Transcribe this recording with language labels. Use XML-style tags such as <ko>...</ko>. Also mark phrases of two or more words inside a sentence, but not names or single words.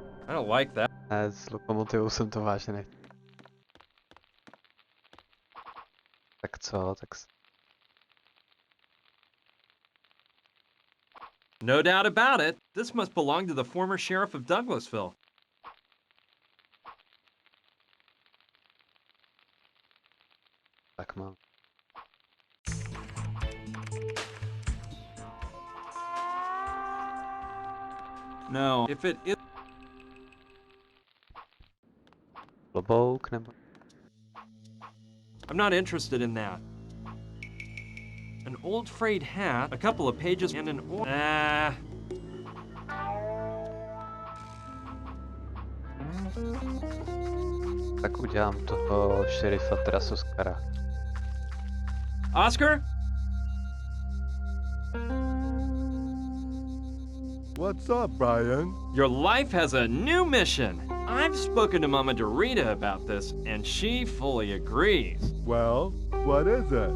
<en>I don't like that.</en> <cs>Ne, s lokomotivou jsem to vážně nechtěl. Tak co, tak</cs> <en>No doubt about it. This must belong to the former sheriff of Douglasville.</en> <cs>tak mám.</cs> <en>No, if it is...</en> <cs>Klobouk nebo...</cs> <en>I'm not interested in that. An old frayed hat, a couple of pages, and an old...</en> <cs>Tak udělám toho šerifa teda z Oscara.</cs> <en>Oscar? What's up, Brian? Your life has a new mission. I've spoken to Mama Dorita about this, and she fully agrees. Well, what is it?</en>